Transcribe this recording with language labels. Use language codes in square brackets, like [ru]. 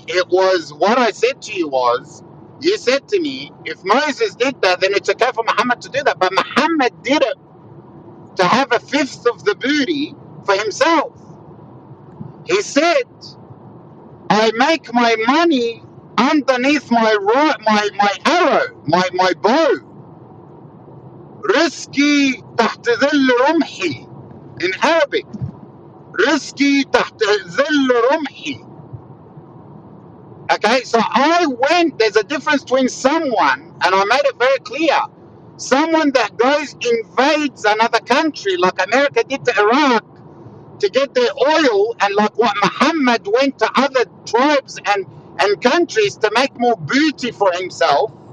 [en] It was what I said to you was, you said to me, if Moses did that, then it's okay for Muhammad to do that. But Muhammad did it to have a fifth of the booty for himself. He said, I make my money underneath my arrow, my bow. [ar] Risky تحت ظل رمحي. [en] In Arabic, [ar] risky تحت ظل رمحي. [en] Okay, so I went, there's a difference between someone, and I made it very clear, someone that goes invades another country like America did to Iraq to get their oil, and like what Muhammad went to other tribes and countries to make more booty for himself.